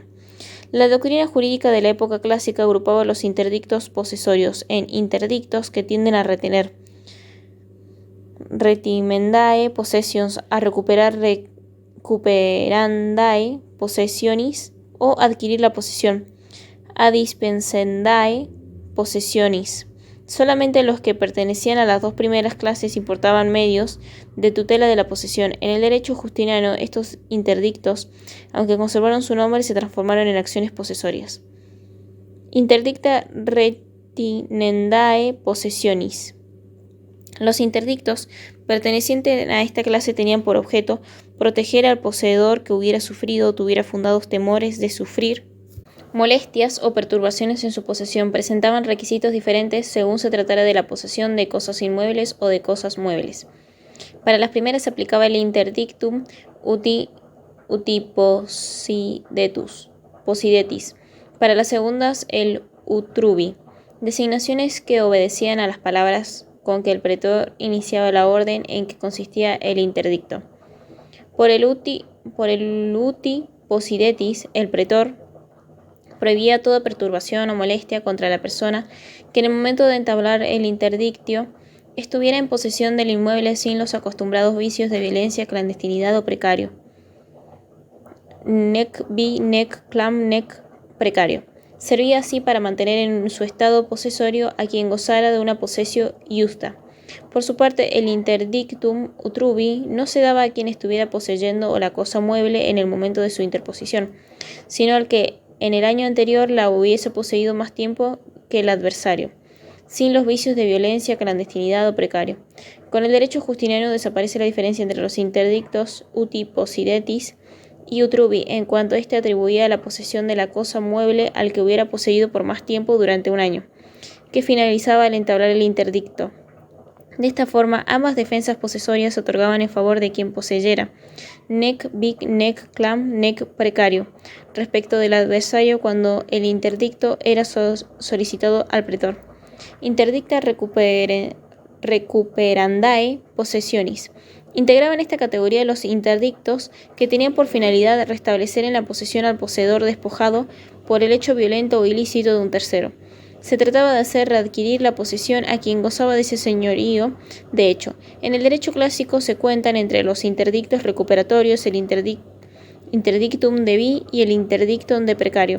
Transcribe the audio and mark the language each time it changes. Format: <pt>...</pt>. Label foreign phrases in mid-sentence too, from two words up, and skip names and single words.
<es>La doctrina jurídica de la época clásica agrupaba los interdictos posesorios en interdictos que tienden a retener,</es> <la>retimendae possessions,</la> <es>a recuperar</es> <la>recuperandae possessionis</la> <es>o adquirir la posesión, a</es> <la>dispensendae possessionis.</la> <es>Solamente los que pertenecían a las dos primeras clases importaban medios de tutela de la posesión. En el derecho justiniano, estos interdictos, aunque conservaron su nombre, se transformaron en acciones posesorias.</es> <la>Interdicta retinendae possessionis.</la> <es>Los interdictos pertenecientes a esta clase tenían por objeto proteger al poseedor que hubiera sufrido o tuviera fundados temores de sufrir molestias o perturbaciones en su posesión. Presentaban requisitos diferentes según se tratara de la posesión de cosas inmuebles o de cosas muebles. Para las primeras se aplicaba el</es> <la>interdictum uti possidetis.</la> <es>Para las segundas el utrubi, designaciones que obedecían a las palabras con que el pretor iniciaba la orden en que consistía el interdicto. Por el</es> <la>uti possidetis,</la> <es>el pretor prohibía toda perturbación o molestia contra la persona que en el momento de entablar el interdictio estuviera en posesión del inmueble sin los acostumbrados vicios de violencia, clandestinidad o precario.</es> <la>Nec vi, nec clam, nec precario.</la> <es>Servía así para mantener en su estado posesorio a quien gozara de una</es> <la>posesio iusta.</la> <es>Por su parte, el</es> <la>interdictum utrubi</la> <es>no se daba a quien estuviera poseyendo o la cosa mueble en el momento de su interposición, sino al que en el año anterior la hubiese poseído más tiempo que el adversario, sin los vicios de violencia, clandestinidad o precario. Con el derecho justiniano desaparece la diferencia entre los interdictos</es> <la>uti possidetis</la> <es>y utrubi, en cuanto éste atribuía la posesión de la cosa mueble al que hubiera poseído por más tiempo durante un año, que finalizaba al entablar el interdicto. De esta forma, ambas defensas posesorias se otorgaban en favor de quien poseyera,</es> <la>nec vic, nec clam, nec precario,</la> <es>respecto del adversario cuando el interdicto era solicitado al pretor.</es> <la>Interdicta recuperandae possessionis.</la> <es>Integraban esta categoría los interdictos que tenían por finalidad restablecer en la posesión al poseedor despojado por el hecho violento o ilícito de un tercero. Se trataba de hacer readquirir la posesión a quien gozaba de ese señorío. De hecho, en el derecho clásico se cuentan entre los interdictos recuperatorios el</es> <la>interdictum de vi</la> <es>y el</es> <la>interdictum de precario.</la>